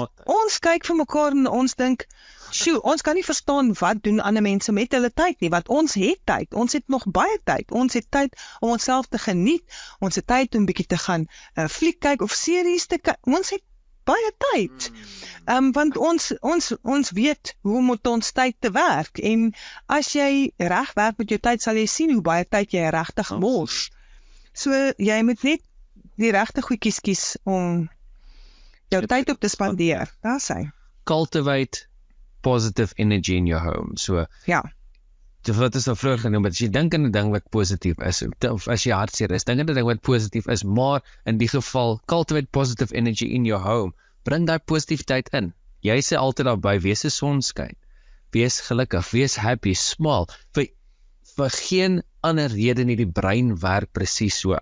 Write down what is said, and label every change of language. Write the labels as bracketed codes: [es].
[af] ons kyk vir mekaar en ons dink, sjoe, ons kan nie verstaan wat doen ander mense met hulle tyd nie, want ons het tyd, ons het nog baie tyd, ons het tyd om onsself te geniet, ons het tyd om bietjie te gaan fliek kyk of series te kyk, ons het baie tyd, want ons weet hoe om met ons tyd te werk, en as jy reg werk met jou tyd, sal jy sien hoe baie tyd jy regtig mors. So jy moet net die regte goedjies kies om jou tyd op te spandeer. Daar sê. [en] Cultivate positive energy in your home. [af] So, Ja. wat is nou vroeër genoem, as jy dink aan 'n ding wat positief is, of as jy hartseer is, dink aan 'n ding wat positief is, maar in die geval, [en] cultivate positive energy in your home. [af] Bring daai positiwiteit in. Jy sê altyd daarby, wees 'n sonskyn. Wees gelukkig, wees happy, smile. Vir geen ander rede nie, die brein werk presies so.